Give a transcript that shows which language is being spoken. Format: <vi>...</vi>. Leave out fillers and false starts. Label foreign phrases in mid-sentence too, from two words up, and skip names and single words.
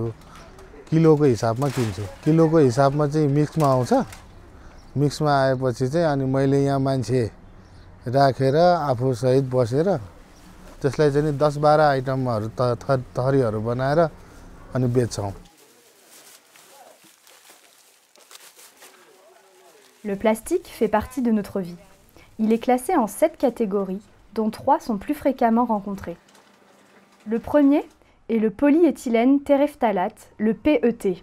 <ne>किलोको हिसाबमा किन्छु। किलोको हिसाबमा चाहिँ मिक्समा आउँछ। मिक्समा आएपछि चाहिँ अनि मैले यहाँ मान्छे राखेर आफू सहित बसेर त्यसलाई चाहिँ 10-12 आइटमहरु थरीहरु बनाएर अनि बेच्छौं।</ne> <fr>Le plastique fait partie de notre vie. Il est classé en 7 catégories, dont 3 sont plus fréquemment rencontrées. Le premier est le polyéthylène terephthalate, le PET.</fr>